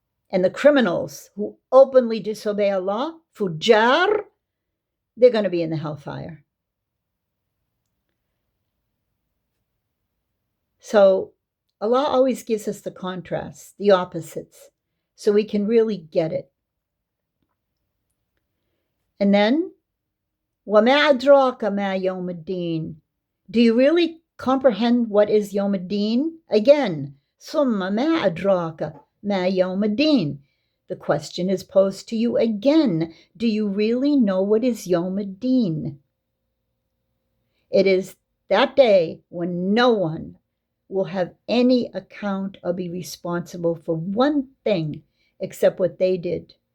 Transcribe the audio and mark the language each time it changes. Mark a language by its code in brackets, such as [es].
[en] And the criminals who openly disobey Allah, fujar, they're going to be in the hellfire. So Allah always gives us the contrasts, the opposites, so we can really get it. And then, [ar] وَمَا أَدْرَاكَ مَا يَوْمُ الدِّينِ. [en] Do you really comprehend what is Yawm ad-Din? [ar] Again, ثُمَّ مَا أَدْرَاكَ مَا يَوْمُ الدِّينِ. [en] The question is posed to you again. Do you really know what is Yawm ad-Din? It is that day when no one will have any account or be responsible for one thing except what they did.